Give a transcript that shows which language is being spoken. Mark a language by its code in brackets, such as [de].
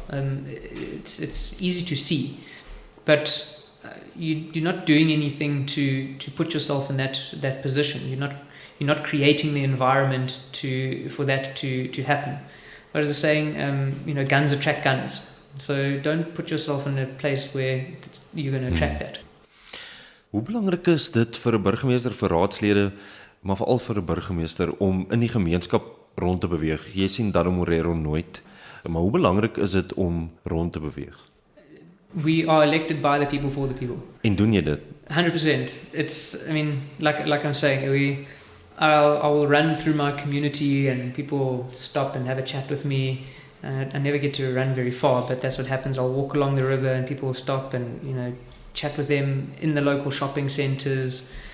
[en] It's easy to see, but you're not doing anything to put yourself in that position. You're not creating the environment for that to happen. What is the saying? Guns attract guns. So don't put yourself in a place where you're going to attract that. [af] Hoe belangrik is dit vir 'n burgemeester, vir raadslede, maar veral vir 'n burgemeester om in die gemeenskap rond te beweeg? Jy sien daarom Morero nooit, maar hoe belangrik is dit om rond te beweeg? [en] We are elected by the people for the people. [af] En doen jy dit? [en] 100%. It's, like I'm saying, I will run through my community and people stop and have a chat with me. I never get to run very far, but that's what happens. I'll walk along the river and people will stop and, chat with them in the local shopping centres.